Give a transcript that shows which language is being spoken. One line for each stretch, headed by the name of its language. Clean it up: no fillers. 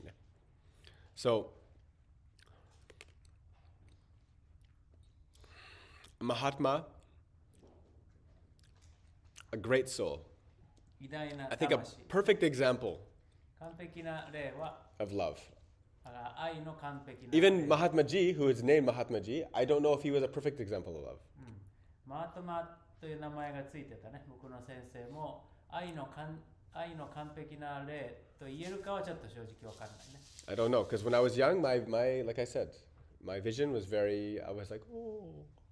English: Yeah. So, Mahatma, a great soul.
Japanese: 偉大な
English: I think a
Japanese: 魂。
English: perfect example
Japanese: 完璧な例は
English: of love.
Japanese: 愛の完璧な
English: Even Mahatma Ji, who is named Mahatma Ji, I don't know if he was a perfect example of love.
Japanese: マートマという名前がついてたね、僕の先生も愛の完璧な例と言えるかはちょっと正直わかんないね。
English: I don't know, because when I was young, my like I said, my vision was I was like, oh.